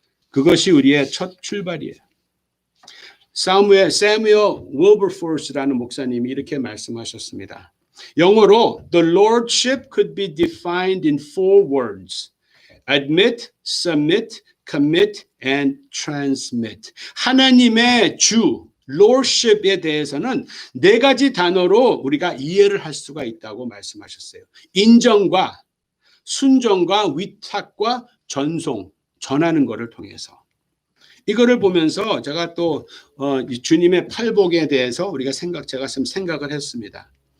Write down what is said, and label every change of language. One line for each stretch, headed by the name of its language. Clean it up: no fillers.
Korean: 그것이 우리의 첫 출발이에요. 사무엘 윌버포스라는 목사님이 이렇게 말씀하셨습니다. 영어로
English: The Lordship could be defined in 4 words. Admit, submit, commit, and transmit.
Korean: 하나님의 주, Lordship에 대해서는 4가지 단어로 우리가 이해를 할 수가 있다고 말씀하셨어요. 인정과 순종과 위탁과 전송, 전하는 것을 통해서. 이거를 보면서 제가 또 주님의 팔복에 대해서 제가 좀 생각을 했습니다.